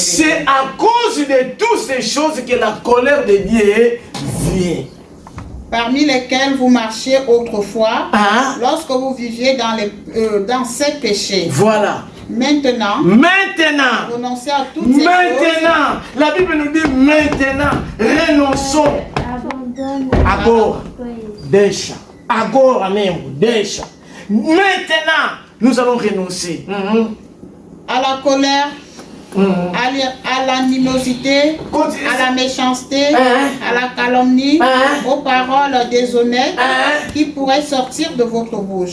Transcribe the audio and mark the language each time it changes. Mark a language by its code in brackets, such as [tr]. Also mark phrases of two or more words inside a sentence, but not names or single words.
[fr] C'est à cause de toutes ces choses que la colère de Dieu vient. Parmi lesquels vous marchiez autrefois, lorsque vous viviez dans ces péchés. Voilà. Maintenant, renoncez à toutes ces choses. La Bible nous dit maintenant, renonçons. [pt] Agora, deixa. Agora mesmo, deixa. [fr] Maintenant, nous allons renoncer. À la colère, à l'animosité, à la méchanceté, à la calomnie, aux paroles déshonnêtes qui pourraient sortir de votre bouche.